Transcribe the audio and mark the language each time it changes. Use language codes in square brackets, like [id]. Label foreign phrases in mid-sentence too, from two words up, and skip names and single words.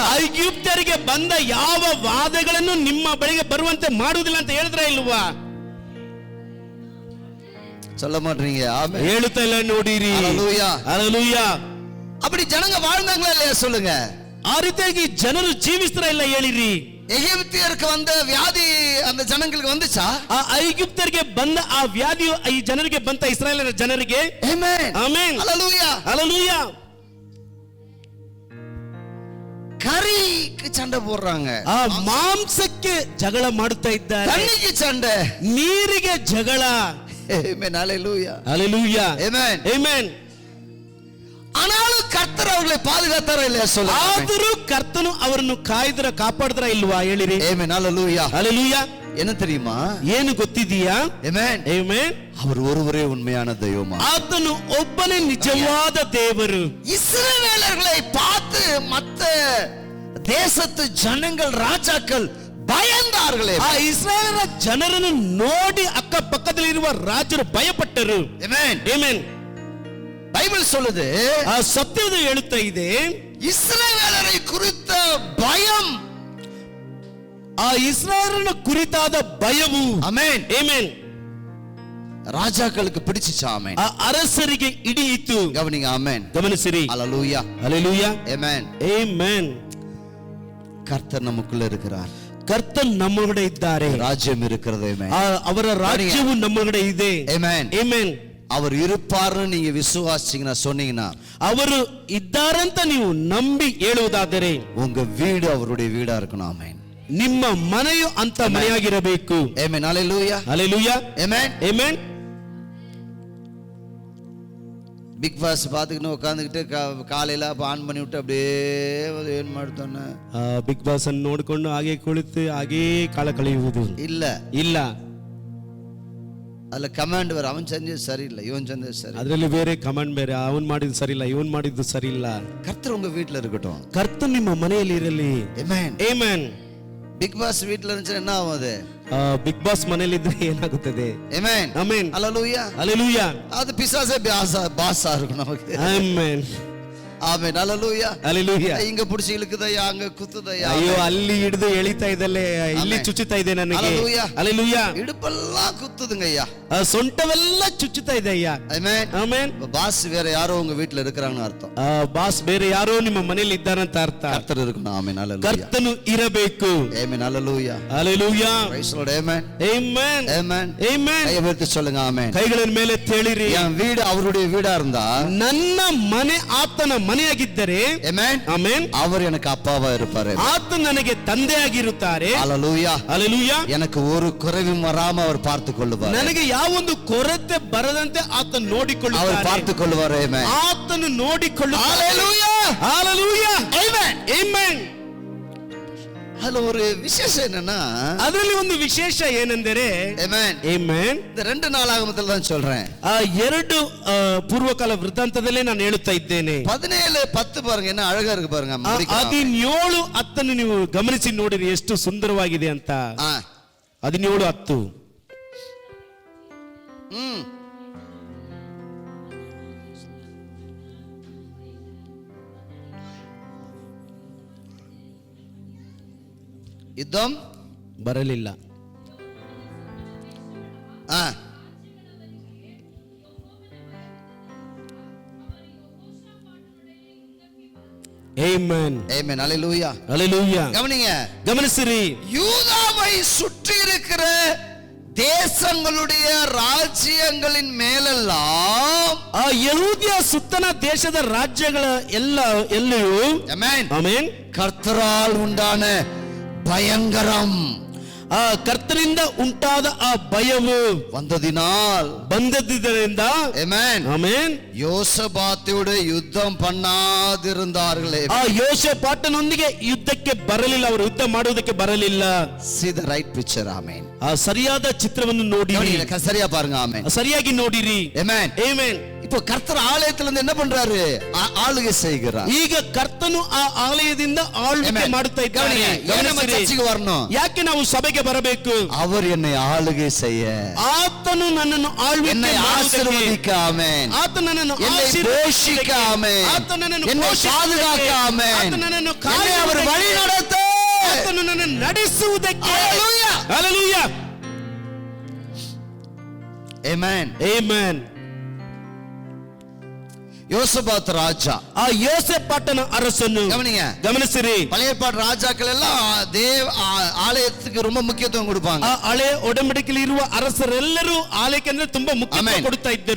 [kn] ಐಗುಪ್ತರಿಗೆ ಬಂದ ಯಾವ ವಾದಗಳನ್ನು ನಿಮ್ಮ ಬಳಿಗೆ ಬರುವಂತೆ ಮಾಡುವುದಿಲ್ಲ ಅಂತ ಹೇಳಿದ್ರ ಇಲ್ವಾ? [ta] சொல்ல மாட்டீங்க. ஆமென். [kn] ಹೇಳುತ್ತಾ ಇಲ್ಲ ನೋಡಿರಿ. [ta] ஹalleluya. ஹalleluya. அப்படி ஜனங்க வாழ்ந்தாங்களா இல்லையா சொல்லுங்க. [kn] ಆ ರೀತಿಯಾಗಿ ಜನರು ಜೀವಿಸ್ತಾರ ಇಲ್ಲ ಹೇಳಿರಿ. [ta] எகிப்தியருக்கு வந்த வியாதி அந்த ஜனங்களுக்கு வந்துச்சா? [kn] ಆ ಐಗುಪ್ತರಿಗೆ ಬಂದ ಆ ವ್ಯಾಧಿಯು ಈ ಜನರಿಗೆ ಬಂತ, ಇಸ್ರಾಯೇಲರ ಜನರಿಗೆ. ಆಮೆನ್. ಆಮೆನ್. [ta] ஹalleluya. ஹalleluya. கறிக்கு சண்டை போடுறாங்க. [kn] ಆ ಮಾಂಸಕ್ಕೆ ಜಗಳ ಮಾಡುತ್ತಾ ಇದ್ದಾರೆ. [ta] தண்ணிக்கு சண்டை, [kn] ನೀರಿಗೆ ಜಗಳ. [ta] ஆமென். ஹalleluya. ஹalleluya. ஆமென். [kn] ಆಮೆನ್. [ta] ஆனாலும் கர்த்தர் அவர்களை பாதுகாத்தாரா இல்லையா சொல்லுங்க. [kn] ಆದರೂ ಕರ್ತನು ಅವರನ್ನು ಕಾಯ್ದರ ಕಾಪಾಡಿದ್ರ ಇಲ್ವಾ ಹೇಳಿರಿ. [ta] ஆமென். ஹalleluya. ஹalleluya. என்ன தெரியுமா? [kn] ಏನು ಗೊತ್ತಿದೆಯಾ? [ta] ஆமென். [kn] ಆಮೆನ್. [ta] அவர் ஒருவரே உண்மையான தெய்வமா. [kn] ಆತನು ಒಬ್ಬನೇ ನಿಜವಾದ ದೇವರು. [ta] இஸ்ரவேலர்களை பார்த்து மத்த தேசத்து ஜனங்கள் ராஜாக்கள் பயந்தார்களே. [kn] ಆ ಇಸ್ರಾಯೇಲರ ಜನರನ್ನು ನೋಡಿ ಅಕ್ಕ ಪಕ್ಕದಲ್ಲಿರುವ ರಾಜರು ಭಯಪಟ್ಟರು. [ta] ஆமென். [kn] ಆಮೆನ್. [ta] பைபிள் சொல்லுது, [kn] ಆ ಸತ್ಯದ ಹೇಳುತ್ತಾ ಇದೆ, [ta] இஸ்ரவேலரை குறித்த பயம், [kn] ಆ ಇಸ್ರಾಯೇಲನ ಕುರಿತಾದ ಭಯವು, [ta] ஆமென், [kn] ಆಮೆನ್, [ta] ராஜாக்களுக்கு பிடிச்சிச்சா. ஆமென். [kn] ಆ ಅರಸರಿಗೆ ಹಿಡಿಯಿತು. [ta] கவனிங்க. ஆமென். [kn] ಗಮನಿಸಿರಿ. [ta] ஹalleluya. ஹalleluya. ஆமென். [kn] ಆಮೆನ್. [ta] கர்த்தர் நமக்குள்ள இருக்கிறார். [kn] ಕರ್ತನ್ ನಮ್ಮೊಳಗಡೆ ಇದ್ದಾರೆ. [ta] ராஜ்யம் இருக்கிறது. ஆமென். [kn] ಅವರ ರಾಜ್ಯವು ನಮ್ಮೊಳಗಡೆ ಇದೆ. [ta] ஆமென். [kn] ಆಮೆನ್. [ta] அவர் இருப்பார்னு நீங்க விசுவாசிச்சீங்கன்னா சொன்னீங்கன்னா, [kn] ಅವರು ಇದ್ದಾರಂತ ನೀವು ನಂಬಿ ಹೇಳುವುದಾದರೆ [ta] உங்க வீடு அவருடைய வீடா இருக்கணும். ஆமென். [kn] ನಿಮ್ಮ ಮನೆಯು ಅಂತ ಮನೆಯಾಗಿರಬೇಕು. [ta] ஆமென். ஹalleluya. ஹalleluya. ஆமென். [kn] ಆಮೆನ್. [ta] பிக் பாஸ் பாத்துக்கிட்டு உட்காந்துக்கிட்டு காலையில ஆன் பண்ணி விட்டு அப்படியே [kn] ಏನ್ ಮಾಡ್ತಾನೆ, ಬಿಗ್ ಬಾಸ್ ಅನ್ನು ನೋಡಿಕೊಂಡು ಹಾಗೆ ಕುಳಿತು ಹಾಗೆ ಕಾಲ ಕಳೆಯುವುದು [ta] இல்ல. [kn] ಇಲ್ಲ. [ta] அதுல கமாண்ட் வர, அவன் செஞ்சது சரியில்லை, இவன் செஞ்சது சரி. [kn] ಅದರಲ್ಲಿ ಬೇರೆ ಕಮಾಂಡ್ ಬೇರೆ, ಅವನ್ ಮಾಡಿದ್ದು ಸರಿ ಇಲ್ಲ, ಇವನ್ ಮಾಡಿದ್ದು ಸರಿ ಇಲ್ಲ. [ta] கர்த்தர் உங்க வீட்டுல இருக்கட்டும். [kn] ಕರ್ತನ್ ನಿಮ್ಮ ಮನೆಯಲ್ಲಿ ಇರಲಿ. [ta] ஆமென். [kn] ಆಮೆನ್. [ta] பிக் பாஸ் வீட்டுல இருந்துச்சுன்னா என்ன ஆகும்? அது [kn] ಬಿಗ್ ಬಾಸ್ ಮನೆಯಲ್ಲಿ ಇದ್ರೆ ಏನಾಗುತ್ತದೆ? [ta] ஆமென். [kn] ಆಮೆನ್. [ta] ஹalleluya. [kn] ಹalleluya. [ta] அது பிசாசே பாஸா இருக்கும் நமக்கு. [kn] ಆಮೆನ್. [ta] ஆமென். ஹalleluya. [kn] ಹalleluya. [ta] இங்க புடிச்சு இழுக்குதையா, அங்க குத்துதையா. [kn] ಅಯ್ಯೋ, ಅಲ್ಲಿ ಹಿಡಿದು ಎಳಿತಾ ಇದ್ದಲ್ಲೇ, ಇಲ್ಲಿ ಚುಚ್ಚುತ್ತಾ ಇದೆ ನನಗೆ. [ta] ஹalleluya. [kn] ಹalleluya. [ta] இடுப்பெல்லாம் குத்துதுங்க ஐயா. [kn] ಸೊಂಟವೆಲ್ಲ ಚುಚ್ಚುತ್ತಾ ಇದೆ ಅಯ್ಯ. [ta] ஆமென். [kn] ಆಮೆನ್. [ta] பாஸ் வேற யாரோ உங்க வீட்டுல இருக்கிறாங்கன்னு அர்த்தம். [kn] ಬಾಸ್ ಬೇರೆ ಯಾರೋ ನಿಮ್ಮ ಮನೆಯಲ್ಲಿ ಇದ್ದಾರಂತ ಅರ್ಥ. [ta] கர்த்தர் இருக்கணும். ஆமென். ஹalleluya. [kn] ಕರ್ತನು ಇರಬೇಕು. [ta] ஆமென். ஹalleluya. [kn] ಹalleluya. [en] Praise the Lord. [ta] ஆமென். [kn] ಆಮೆನ್. [ta] ஆமென். [kn] ಆಮೆನ್. [ta] கையை உயர்த்தி சொல்லுங்க. ஆமென். [kn] ಕೈಗಳ ಮೇಲೆ ತೇಳಿರಿ. [ta] என் வீடு அவருடைய வீடா இருந்தா, [kn] ನನ್ನ ಮನೆ ಆತನ ಮನೆಯಾಗಿದ್ದರೆ, [ta] ஆமென், [kn] ಆಮೆನ್, [ta] அவர் எனக்கு அப்பாவா இருப்பாரு. [kn] ಆತ ನನಗೆ ತಂದೆಯಾಗಿರುತ್ತಾರೆ. [ta] ஹalleluya. [kn] ಹalleluya. [ta] எனக்கு ஒரு குறைவும் வராம அவர் பார்த்து கொள்ளுவார். [kn] ನನಗೆ ಯಾವೊಂದು ಕೊರತೆ ಬರದಂತೆ ಆತ [ta] அவர் [kn] ನೋಡಿಕೊಳ್ಳುತ್ತಾರೆ. [ta] பார்த்து கொள்வார். ஆமென். [kn] ಆತನು ನೋಡಿಕೊಳ್ಳುತ್ತಾರೆ. [ta] ஹalleluya. [kn] ಹalleluya. [ta] ஆமென். [kn] ಆಮೆನ್. [ta] அதுல ஒரு விசேஷம் என்னன்னா, [kn] ಅದರಲ್ಲಿ ಒಂದು ವಿಶೇಷ ಏನೆಂದರೆ, [ta] ஆமென், [kn] ಆಮೆನ್, [ta] இந்த 2 நாளாகமத்துல தான் சொல்றேன். [kn] ಆ 2 ಪೂರ್ವಕಾಲ ವೃತ್ತಾಂತದಲ್ಲೇ ನಾನು ಹೇಳುತ್ತಾ ಇದ್ದೇನೆ. [ta] 17:10 பாருங்க, என்ன ಅழகಾ இருக்கு பாருங்க. [kn] 17:10 ನೀವು ಗಮನಿಸಿ ನೋಡಿರಿ ಎಷ್ಟು ಸುಂದರವಾಗಿದೆ ಅಂತ. 17:10. [ta] யுத்தம் [kn] ಬರಲಿಲ್ಲ. ಆಮೆನ್. [ta] ஆமென். ஹalleluya. ஹalleluya. கவனிங்க, [kn] ಗಮನಿಸಿರಿ. [ta] யூதாவை சுற்றி இருக்கிற தேசங்களுடைய ராஜ்யங்களின் மேலெல்லாம், [kn] ಆ ಯಹೂದ್ಯ ಸುತ್ತನ ದೇಶದ ರಾಜ್ಯಗಳ ಎಲ್ಲೆಯೂ, [ta] ஆமென், [kn] ಆಮೆನ್, [ta] கர்த்தரால் உண்டான பயங்கரம், [kn] ಆ ಕರ್ತನಿಂದ ಉಂಟಾದ ಆ ಭಯವು ಬಂದದ್ದರಿಂದ, [ta] ஆமென், [kn] ಆಮೆನ್, [ta] யோசபாத்தோடு யுத்தம் பண்ணாதிருந்தார்களே. [kn] ಆ ಯೋಷಪಾಟನೊಂದಿಗೆ ಯುದ್ಧಕ್ಕೆ ಬರಲಿಲ್ಲ, ಅವರು ಯುದ್ಧ ಮಾಡುವುದಕ್ಕೆ ಬರಲಿಲ್ಲ. [en] See the right picture. [ta] ஆமென். [kn] ಆ ಸರಿಯಾದ ಚಿತ್ರವನ್ನು ನೋಡಿ, [ta] சரியா பாருங்க. ஆமென். [kn] ಸರಿಯಾಗಿ ನೋಡಿರಿ. [ta] ஆமென். [kn] ಆಮೆನ್. [ta] இப்போ கர்த்தர் ஆலயத்திலிருந்து என்ன பண்றாரு? ஆளுகை செய்கிறார். [kn] ಈಗ ಕರ್ತನು ಆ ಆಲಯದಿಂದ ಆಳ್ವಿಕೆ ಮಾಡುತ್ತಾ ಇದ್ದಾನೆ. [ta] ಚರ್ಚಿಗೆ வரணும். [kn] ಯಾಕೆ ನಾವು ಸಭೆಗೆ ಬರಬೇಕು? [ta] அவர் என்னை ஆளுகை செய்ய, [kn] ಆತನು ನನ್ನನ್ನು ಆಳ್ವಿಕೆ [ta] என்னை ஆசீர்வதிக்க, ஆமென், [kn] ಆತನು ನನ್ನನ್ನು [ta] என்னை போஷிக்க, ஆமென், [kn] ಆತನು ನನ್ನನ್ನು [ta] என்னை பாதுகாக்க, ஆமென், [kn] ಆತನು ನನ್ನನ್ನು [ta] என்னை அவர் வழி நடத்த, [kn] ಆತನು ನನ್ನನ್ನು ನಡೆಸುವುದಕ್ಕೆ. [ta] ஹalleluya. [kn] ಹalleluya. ಆಮೆನ್. ಆಮೆನ್. [ta] யோசபாத் ராஜா, [kn] ಆ ಯೋಸೇಫಾಟನ ಅರಸನು ಗಮನಿಸಿರಿ. [ta] பழைய ஏற்பாடு ராஜாக்கள் எல்லாம் ஆலயத்துக்கு ரொம்ப முக்கியத்துவம் கொடுப்பாங்க. [kn] ಆ ಹಳೆಯ ಒಡಂಬಡಿಕೆಯಲ್ಲಿ ಇರುವ ಅರಸರೆಲ್ಲರೂ ಆಲಯಕ್ಕೆ ಅಂದ್ರೆ ತುಂಬಾ ಮುಖ್ಯತ್ವ ಕೊಡ್ತಾ ಇದ್ದರು.